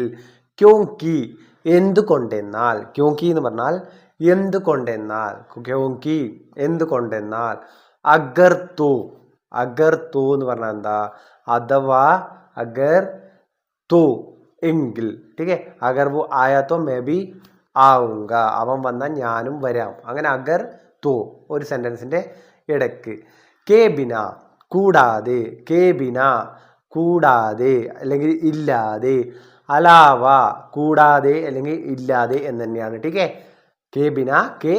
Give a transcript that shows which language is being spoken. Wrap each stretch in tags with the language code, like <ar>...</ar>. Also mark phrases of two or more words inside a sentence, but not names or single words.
<ml>ക്യോങ്കി എന്തുകൊണ്ടെന്നാൽ. ക്യോങ്കി എന്ന് പറഞ്ഞാൽ എന്തുകൊണ്ടെന്നാൽ. ക്യോങ്കി എന്തുകൊണ്ടെന്നാൽ.</ml> <hi>अगर तो, अगर तो</hi> <ml>എന്ന് പറഞ്ഞാൽ എന്താ, അഥവാ,</ml> <hi>अगर तो</hi> <ml>എങ്കിൽ.</ml> <hi>ठीक है, അഗർ वो आया तो मैं भी आऊंगा,</hi> <ml>അവൻ വന്നാൽ ഞാനും വരാം. അങ്ങനെ</ml> <hi>अगर तो</hi> <ml>ഒരു സെന്റൻസിന്റെ ഇടയ്ക്ക്.</ml> <hi>के बिना</hi> <ml>കൂടാതെ,</ml> <hi>के बिना</hi> <ml>കൂടാതെ അല്ലെങ്കിൽ ഇല്ലാതെ. അലാവ കൂടാതെ അല്ലെങ്കിൽ ഇല്ലാതെ എന്ന് തന്നെയാണ്.</ml> <hi>ठीक है, के बिना, के</hi>